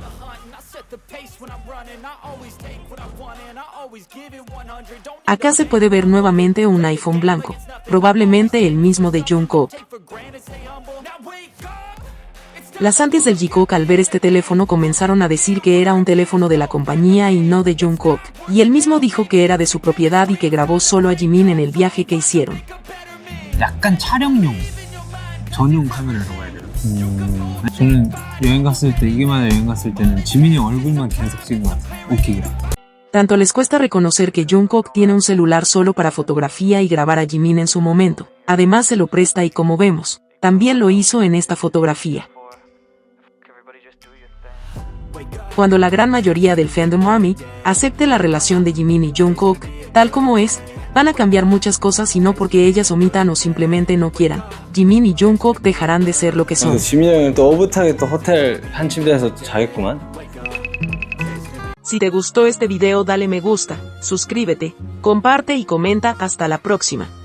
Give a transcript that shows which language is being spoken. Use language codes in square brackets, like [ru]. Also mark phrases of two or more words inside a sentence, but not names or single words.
[es] Acá se puede ver nuevamente un iPhone blanco, probablemente el mismo de Jungkook. Las antis del Jungkook al ver este teléfono comenzaron a decir que era un teléfono de la compañía y no de Jungkook, y él mismo dijo que era de su propiedad y que grabó solo a Jimin en el viaje que hicieron. [ko] 약간 촬영용 전용 카메라라고 해야 되나? 저는 여행 갔을 때 이게만 여행 갔을 때는 지민이 얼굴만 계속 찍은 것 같아요. 웃기게. [es] Tanto les cuesta reconocer que Jungkook tiene un celular solo para fotografía y grabar a Jimin en su momento, además se lo presta y como vemos, también lo hizo en esta fotografía. Cuando la gran mayoría del fandom ARMY acepte la relación de Jimin y Jungkook, tal como es, van a cambiar muchas cosas y no porque ellas omitan o simplemente no quieran. Jimin y Jungkook dejarán de ser lo que son. [ko] 지민이 형은 또 오붓하게 또 호텔 한 침대에서 자겠구만. [es] Si te gustó este video dale me gusta, suscríbete, comparte y comenta. Hasta la próxima.